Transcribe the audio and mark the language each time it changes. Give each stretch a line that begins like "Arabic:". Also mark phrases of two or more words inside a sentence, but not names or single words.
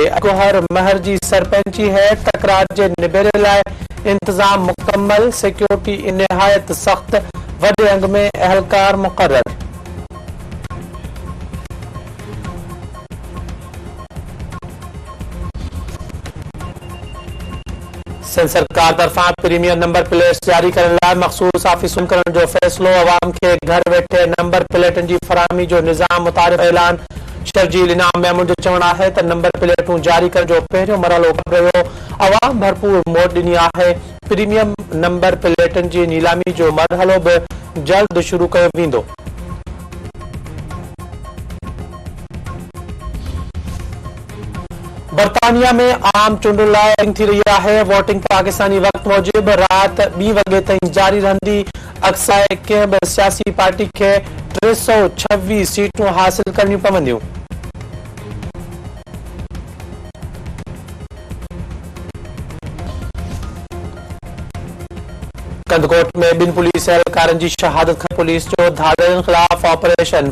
Sindhi: गोहर महर जी सरपंची है तकरार जे निबेरे लाइ इंतजाम मुकम्मल। सिक्योरिटी निहायत सख्त। वॾे अंग में अहलकार मुक़र्रर। सिंध सरकार तरफा प्रीमियर नंबर प्लेट जारी करण लाइ मखसूस ऑफिसुनि करण जो फैसलो। अवाम खे घर वेठे नंबर प्लेटनि जी फराहमी जो निज़ाम मुतारिफ़ ऐलान। शर्जील इनाम महमूद जो चवणु आहे त नंबर प्लेटूं जारी करण जो पहिरियों मरहलो रहियो। अवाम भरपूर मोट ॾिनी आहे। प्रीमियम नंबर प्लेटनि जी नीलामी जो मरहलो बि जल्द शुरू कयो वेंदो। बर्तानिया में आम चूंडुनि लाइ वोटिंग थी रही है। वोटिंग पाकिस्तानी वक्त मूजिब रात 2 वॻे ताईं जारी रहंदी। अक्सर कंहिं बि सियासी पार्टी खे 326 सीटूं हासिल करणियूं पवंदियूं। कंदकोट में 2 पुलिस एहलकारनि जी शहादत खां पुलिस जो धाड़नि खिलाफ ऑपरेशन।